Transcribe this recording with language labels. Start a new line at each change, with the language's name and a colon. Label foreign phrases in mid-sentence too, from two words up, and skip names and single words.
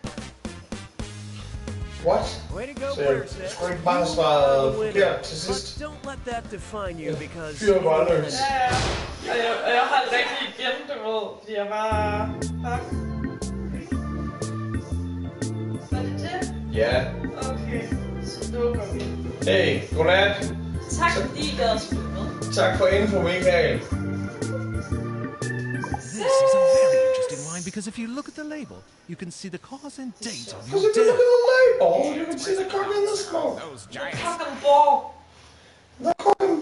English: What? Way to go,
Danish: Så
English: player 6.
Danish: skulle ikke bare svare forkert til
English: But
Danish: sidst.
English: don't let that define you because...
Danish: Fyr bare løs. Ja, og jeg har det rigtig igen, du ved, fordi jeg var... Fuck. Var det det? Ja. Okay, så dukker vi. Hey, godnat. Tak fordi I gad at spille med. Tak for info, Michael.
English: This is a very interesting wine because if you look at the label, you can see the cause and date of your Because if you look death. at the label, you can see the cock in the smoke. Cock and ball. The cock